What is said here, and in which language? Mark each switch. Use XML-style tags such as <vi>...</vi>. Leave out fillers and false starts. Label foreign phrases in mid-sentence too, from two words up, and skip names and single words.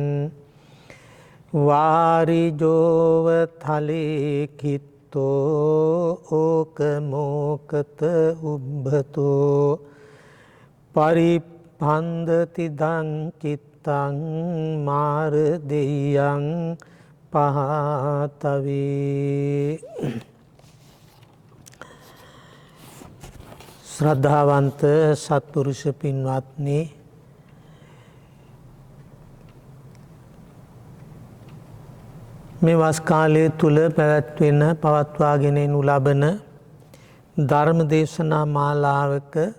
<pi>වාරිජෝව තලේකිත්තෝ ඕකමෝකත උබ්බතෝ පරිපන්දති දංචිත්තං මාරදෙයං පහතවේ.</pi> <si>ශ්‍රද්ධාවන්ත සත්පුරුෂ පින්වත්නි, මේ වස් කාලය තුල පැවැත්වෙන පවත්වාගෙන යනු ලබන ධර්ම දේශනා මාලාවක</si>